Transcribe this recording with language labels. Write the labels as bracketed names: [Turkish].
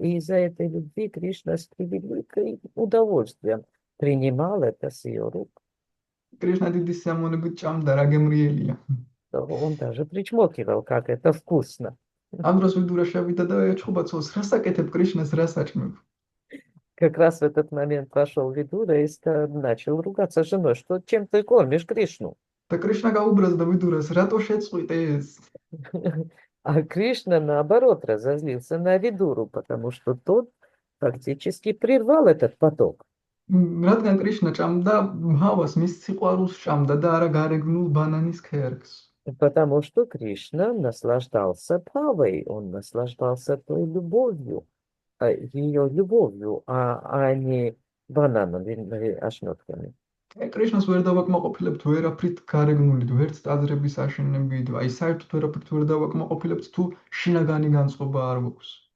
[Russian] И из-за этой любви Кришна с превеликим удовольствием принимал это с ее рук. [Georgian] კრიშნა დიდი სიამოვნებით ჭამდა, რა გემრიელია. [Russian] Он даже причмокивал, как это вкусно. [Georgian] ამ დროს ვიდურა შევიდა და ეჩხუბა ცოლს, რას აკეთებ კრიშნას, რას აჭმევ? [Russian] Как раз в этот момент пошел Видура и начал ругаться с женой, что чем ты кормишь Кришну? [Georgian] და კრიშნა გაუბრაზდა ვიდურას, რატო შეწყვიტე ეს? [Russian] А Кришна, наоборот, разозлился на Видуру, потому что тот фактически прервал этот поток. [Georgian] რადგან კრიშნა ჭამდა ჰავას, მის სიყვარულს ჭამდა და არა გარეგნულ ბანანის ქერქს. [Russian] Потому что Кришна наслаждался Бхавой, он наслаждался той любовью, ее любовью, а не банановыми ошметками. [Georgian] კრიშნას ვერ დავაკმაყოფილებთ ვერაფრით გარეგნულით, ვერც ტაძრების აშენებით, აი საერთოდ ვერაფრით ვერ დავაკმაყოფილებთ თუ შინაგანი განწყობა არ გვაქვს.